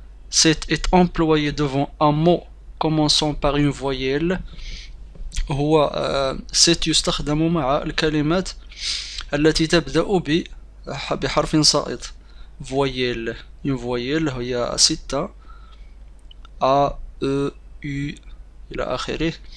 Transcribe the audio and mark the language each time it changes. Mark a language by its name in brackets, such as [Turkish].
[French] Cet est employé devant un mot commençant par une voyelle. [Arabic] هو cet يستخدم مع الكلمات التي تبدأ بحرف صائت. voyelle، [French] une voyelle [Arabic] هي ستة، A, E, U إلى آخره.